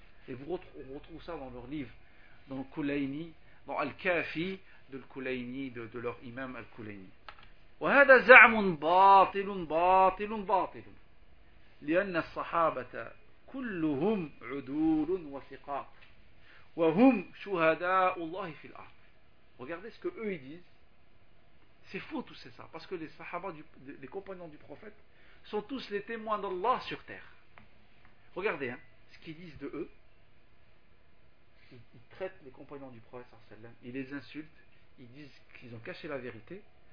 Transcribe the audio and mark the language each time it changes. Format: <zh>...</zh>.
<fr>Et on retrouve ça dans leurs livres, dans le Kulaini, dans Al-Kafi, de Al-Kulaini, de leur imam Al-Kulaini.</fr> <ar>« وَهَذَا زَعْمٌ بَاطِلٌ بَاطِلٌ بَاطِلٌ لِأَنَّ الصَّحَابَةَ كُلُّهُمْ عُدُولٌ وَثِقَاطٌ وَهُمْ شُهَدَاءُ اللَّهِ فِي الْأَرْضِ »</ar> <fr>Regardez ce qu'eux, ils disent. C'est faux tout ça, parce que les Sahaba, les compagnons du prophète, sont tous les témoins d'Allah sur terre. Regardez, hein, ce qu'ils disent de eux. Ils traitent les compagnons du prophète, sallam, ils les insultent, ils disent qu'ils ont caché la vérité.</fr>